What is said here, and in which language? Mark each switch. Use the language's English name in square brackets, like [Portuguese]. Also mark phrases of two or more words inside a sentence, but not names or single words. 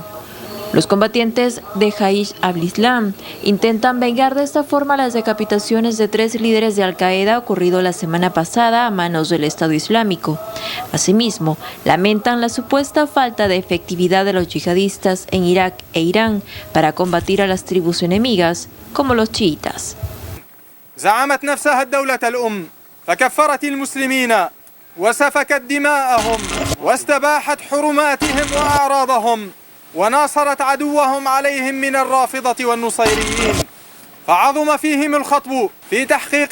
[Spanish] Los combatientes de Jaish al-Islam intentan vengar de esta forma las decapitaciones de 3 líderes de Al-Qaeda ocurrido la semana pasada a manos del Estado Islámico. Asimismo, lamentan la supuesta falta de efectividad de los yihadistas en Irak e Irán para combatir a las tribus enemigas, como los chiitas. [Arabic] زعمت نفسها الدولة الأم فكفرت المسلمين وسفكت دماءهم واستباحت حرماتهم وأعراضهم وناصرت عدوهم عليهم من الرافضة والنصيريين فعظم فيهم الخطب في تحقيق